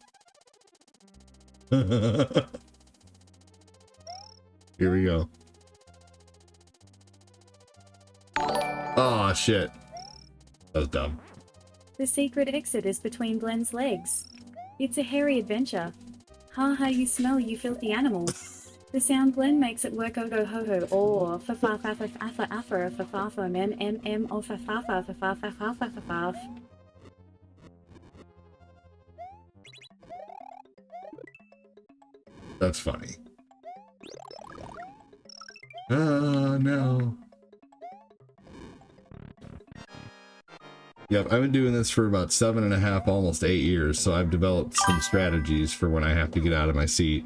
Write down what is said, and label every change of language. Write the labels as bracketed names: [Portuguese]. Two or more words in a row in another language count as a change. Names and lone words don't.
[English] Here we go. Oh shit. That was dumb. The secret exit is between Glenn's legs. It's a hairy adventure. Ha ha, you smell, you filthy animal. The sound Glenn makes at work, go ho ho, or fa fa fa fa fa fa fa fa fa fa mem m or fa fa fa fa fa fa fa fa fa fa. That's funny. Oh no. Yep, I've been doing this for about 7.5, almost 8 years, so I've developed some strategies for when I have to get out of my seat.